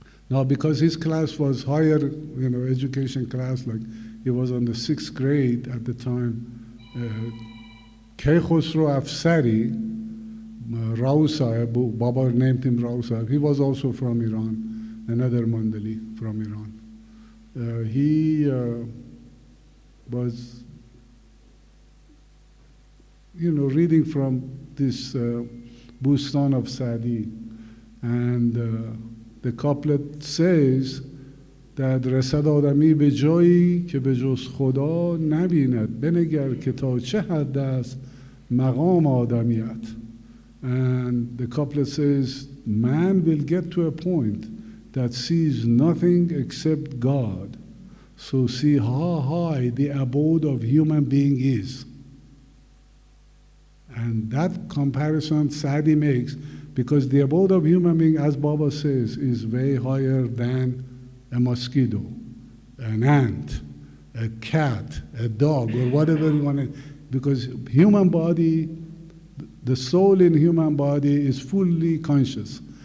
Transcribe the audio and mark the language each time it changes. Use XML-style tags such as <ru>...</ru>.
<en>Now, because his class was higher, education class, like he was on the 6th grade at the time, Khosrow Afsari, Rao Sahib, Baba named him Rao Sahib, he was also from Iran, another Mandali from Iran. He was, reading from this Bustan of Sadi, and the couplet says that</en> <fa>رسد آدمی به جایی که به جز خدا نبیند بنگر که تا چه حد است مقام آدمیت.</fa> <en>And the couplet says, man will get to a point that sees nothing except God. So see how high the abode of human being is. And that comparison Sadi makes, because the abode of human being, as Baba says, is way higher than a mosquito, an ant, a cat, a dog, or whatever you want to, because human body, the soul in human body is fully conscious.</en>